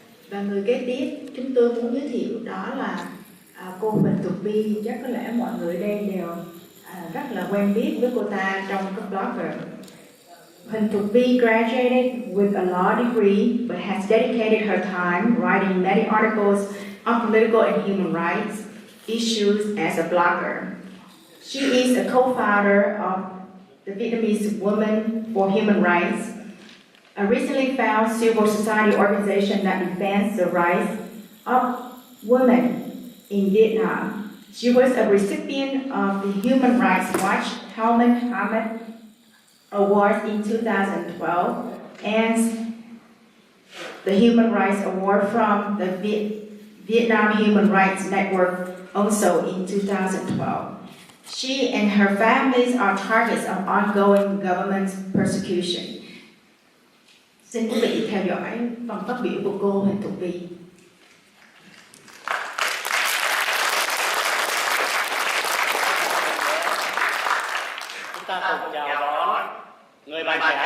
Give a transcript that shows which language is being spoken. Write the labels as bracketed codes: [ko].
[vi] Và người kế tiếp chúng tôi muốn giới thiệu đó là cô Phần Thuộc Vi. Chắc có lẽ mọi người đây đều rất là quen biết với cô ta trong các blogger. [en] Phần Thuộc Vi graduated with a law degree but has dedicated her time writing many articles on political and human rights issues as a blogger. She is a co-founder of the Vietnamese Women for Human Rights, a recently founded civil society organization that defends the rights of women in Vietnam. She was a recipient of the Human Rights Watch Helmut Hammett Award in 2012 and the Human Rights Award from the Vietnam Human Rights Network also in 2012. She and her families are targets of ongoing government persecution. [vi] Xin quý vị theo dõi phần phát biểu của cô Huỳnh Thuộc Vi. Chúng ta cùng chào đón người bạn